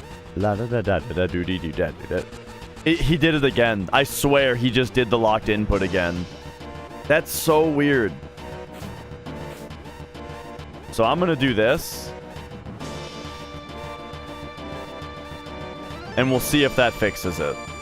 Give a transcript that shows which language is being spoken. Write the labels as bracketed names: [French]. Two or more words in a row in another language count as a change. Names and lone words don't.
[English] La da da da da do dee do da do da. He did it again. I swear he just did the locked input again. That's so weird. So I'm gonna do this. And we'll see if that fixes it.